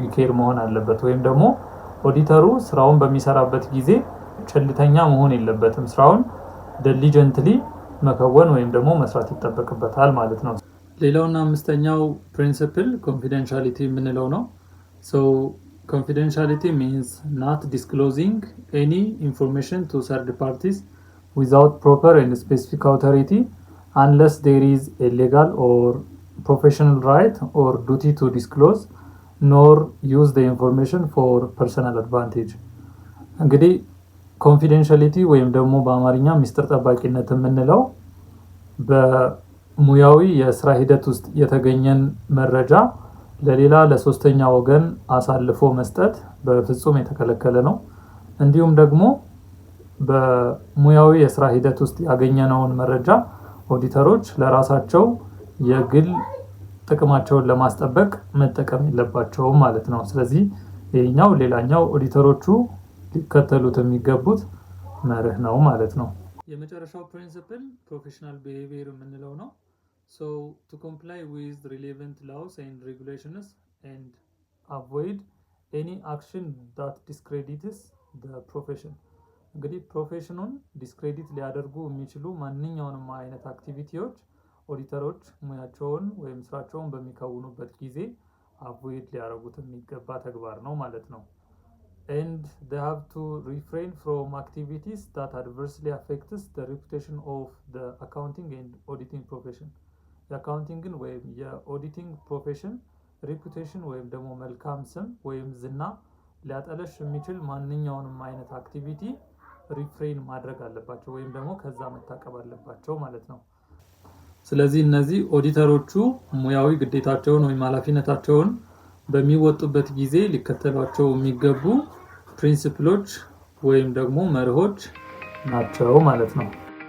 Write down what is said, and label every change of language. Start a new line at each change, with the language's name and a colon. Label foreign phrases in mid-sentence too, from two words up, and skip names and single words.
Amharic: ኬር መሆን አለበት። ወይም ደግሞ ኦዲተሩ ስራውን በሚሰራበት ጊዜ ቸልተኛ መሆን የለበትም። ስራውን ዲሊጀንትሊ መከወን ወይም ደግሞ መስራት ይጠበቅበታል ማለት ነው። ሌላውና አምስተኛው ፕሪንሲፕል ኮንፊደንሻሊቲ የምንለው ነው።
English: so confidentiality means not disclosing any information to third parties without proper and specific authority unless there is a legal or professional right or duty to disclose nor use the information for personal advantage።
Amharic: እንግዲህ ኮንፊደንሻሊቲ ወይም ደግሞ በአማርኛ ሚስጥር ጠባቂነት የምንለው በሙያዊ የስራ ሂደት ውስጥ የተገኘን መረጃ ለሌላ ለሶስተኛ ወገን አሳልፎ መስጠት በፍጹም የተከለከለ ነው። እንዲሁም ደግሞ በሙያዊ የስራ ሂደት ውስጥ ያገኘነውን መረጃ ኦዲተሮች ለራሳቸው የግል ጥቅማቸውን ለማስጠበቅ መጠቀም የለባቸውም ማለት ነው። ስለዚህ ይሄኛው ሌላኛው ኦዲተሮቹ ሊከተሉት የሚገቡት መርህ ነው ማለት ነው። የመጨረሻው ፕሪንሲፕል
English: professional behavior
Amharic: የምንለው ነው። so
English: to comply with relevant laws and regulations and avoid any action that discredits the profession።
Amharic: እንግዲህ ፕሮፌሽኑን ዲስክሬዲት ሊያደርጉ የሚችሉ ማንኛውንም አይነት አክቲቪቲዎች ኦዲተሮች ሙያቸውን ወይም ስራቸውን በሚከውኑበት ጊዜ አቮይድ ሊያደርጉት የሚገባ ተግባር ነው ማለት ነው።
English: and they have to refrain from activities that adversely affects the reputation of the accounting and auditing profession።
Amharic: የአካውንቲንግን ወይም የኦዲቲንግ ፕሮፌሽን ሪፑቴሽን ወይም ደግሞ መልካም ስም ወይም ዝና ሊያጠለሽ የሚችል ማንኛውንም አይነት አክቲቪቲ ሪፍሬን ማድረግ አለባቸው ወይም ደግሞ ከዛ መታቀብ አለባቸው ማለት ነው። ስለዚህ እነዚህ ኦዲተሮቹ ሙያዊ ግዴታቸውን ወይም ኃላፊነታቸውን በሚወጡበት ጊዜ ሊከተሏቸው የሚገቡ ፕሪንሲፕሎች ወይም ደግሞ መርሆች ናቸው ማለት ነው።